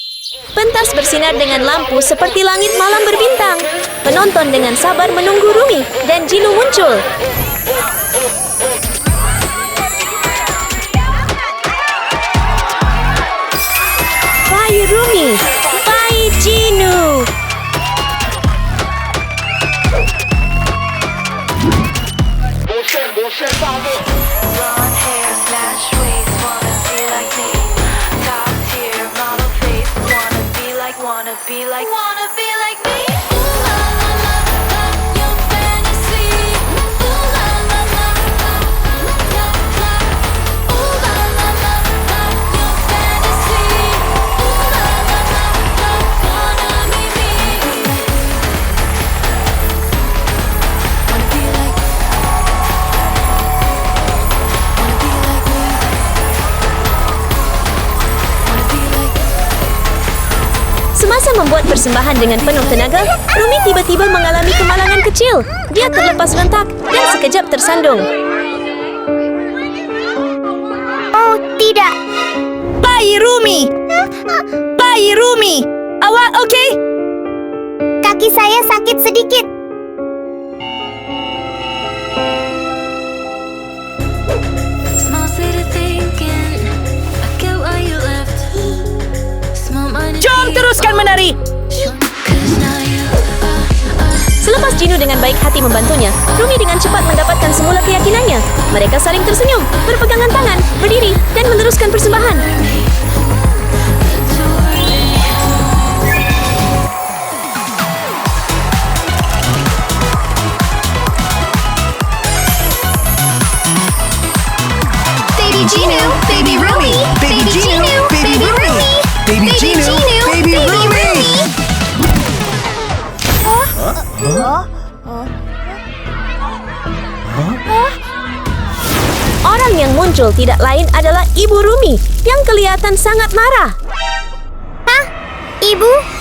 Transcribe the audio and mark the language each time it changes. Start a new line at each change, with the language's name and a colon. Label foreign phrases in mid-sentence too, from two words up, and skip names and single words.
Malay: Pentas bersinar dengan lampu seperti langit malam berbintang. Penonton dengan sabar menunggu Rumi dan Jinu muncul.
English: Bye Rumi, bye Jinu. Blonde hair, snatch waist, wanna be like me. Top tier, model face, wanna be like me. Ooh la la la, love your fantasy. Ooh la la la, love your love. Ooh la la la, love your fantasy. Ooh la la la, love wanna be me. Wanna be like. Wanna be like me. Wanna be like.
Malay: Semasa membuat persembahan dengan penuh tenaga, Rumi tiba-tiba mengalami kemalangan kecil. Dia terlepas rentak dan sekejap tersandung. Oh, tidak.
English: Bye Rumi! Bye Rumi!
Malay: Awak okey? Kaki saya sakit sedikit.
English: Small city thinking, I get why you left. Small minded.
Malay: Jom teruskan menari!
English: Cause now you
Malay: Selepas Jinu dengan baik hati membantunya, Rumi dengan cepat mendapatkan semula keyakinannya. Mereka saling tersenyum, berpegangan tangan, berdiri dan meneruskan persembahan.
English: Baby Jinu, Baby Rumi, Baby Jinu, Baby Rumi, Baby Jinu, Baby Rumi.
Malay: Orang yang muncul tidak lain adalah Ibu Rumi yang kelihatan sangat marah. Hah? Ibu?